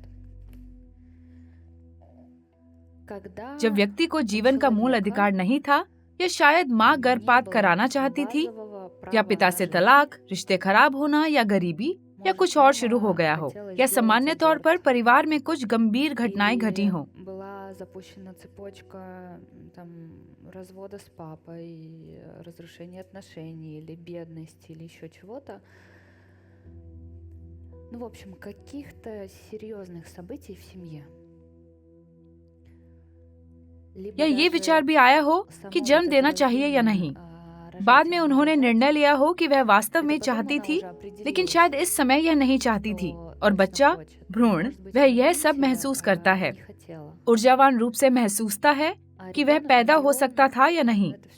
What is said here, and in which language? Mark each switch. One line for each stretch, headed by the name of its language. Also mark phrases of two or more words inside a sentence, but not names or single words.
Hindi: जब व्यक्ति को जीवन का मूल अधिकार नहीं था, या शायद माँ गर्भपात कराना चाहती थी, या पिता से तलाक, रिश्ते खराब होना, या गरीबी, या कुछ और शुरू हो गया हो, या सामान्य तौर पर परिवार में कुछ गंभीर घटनाएं घटी हो।
Russian: В общем, каких-то серьезных событий в семье.
Hindi: या ये विचार भी आया हो कि जन्म देना चाहिए या नहीं। बाद में उन्होंने निर्णय लिया हो कि वह वास्तव में चाहती थी, लेकिन शायद इस समय यह नहीं चाहती थी। और बच्चा, भ्रूण, वह यह सब महसूस करता है, ऊर्जावान रूप से महसूसता है कि वह पैदा हो सकता था या नहीं।